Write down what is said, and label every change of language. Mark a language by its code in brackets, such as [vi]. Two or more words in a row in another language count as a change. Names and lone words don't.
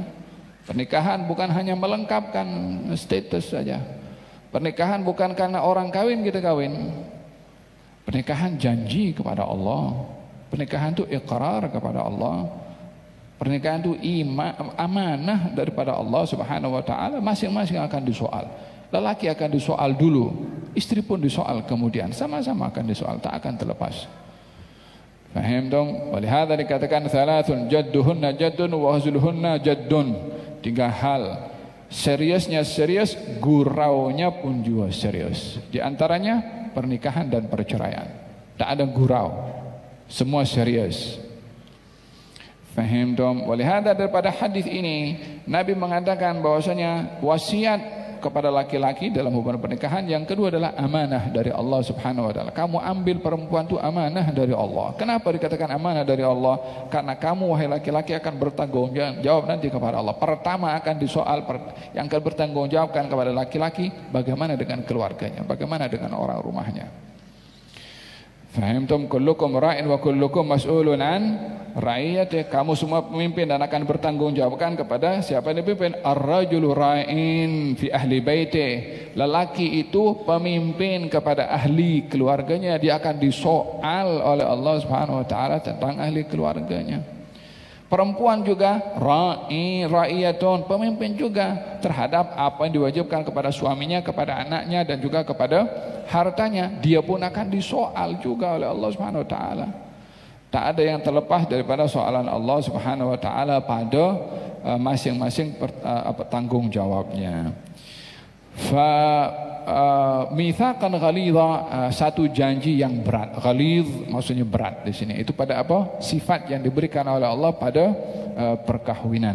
[ms] Pernikahan bukan hanya melengkapkan status saja. Pernikahan bukan karena orang kawin kita kawin. Pernikahan janji kepada Allah. Pernikahan itu iqrar kepada Allah. Pernikahan itu amanah daripada Allah [ar] Subhanahu wa taala. [ms] Masing-masing akan disoal. Lelaki akan disoal dulu, istri pun disoal kemudian, sama-sama akan disoal, tak akan terlepas. Faham dong? Oleh hadza dikatakan [ar] thalathun jadduhunna jaddun wa hazluhunna jaddun. [ms] 3 hal. Seriusnya serius, guraunya pun juga serius. Di antaranya pernikahan dan perceraian. Tak ada gurau. Semua serius. Fahimtum? Walihada daripada hadis ini Nabi mengatakan bahwasanya wasiat kepada laki-laki dalam hubungan pernikahan yang kedua adalah amanah dari Allah [ar] Subhanahu wa taala. [ms] Kamu ambil perempuan itu amanah dari Allah. Kenapa dikatakan amanah dari Allah? Karena kamu wahai laki-laki akan bertanggung jawab nanti kepada Allah. Pertama akan disoal, yang akan bertanggung jawabkan kepada laki-laki bagaimana dengan keluarganya, bagaimana dengan orang rumahnya. Fahimtum? [ar] Kullukum ra'in wa kullukum mas'ulun an ra'iyatih. [ms] Kamu semua pemimpin dan akan bertanggung jawabkan kepada siapa yang dipimpin. [ar] Ar-rajulu ra'in fi ahli baitih. [ms] Lelaki itu pemimpin kepada ahli keluarganya. Dia akan disoal oleh Allah [ar] Subhanahu wa taala [ms] tentang ahli keluarganya. Perempuan juga ra'iyatun, pemimpin juga terhadap apa yang diwajibkan kepada suaminya, kepada anaknya dan juga kepada hartanya. Dia pun akan disoal juga oleh Allah [ar] Subhanahu wa taala. [ms] Tak ada yang terlepas daripada soalan Allah [ar] Subhanahu wa taala [ms] pada masing-masing tanggung jawabnya. [ar] Mitsaqan ghalidha, [ms] satu janji yang berat. Ghalidh maksudnya berat di sini. Itu pada apa? Sifat yang diberikan oleh Allah pada perkahwinan.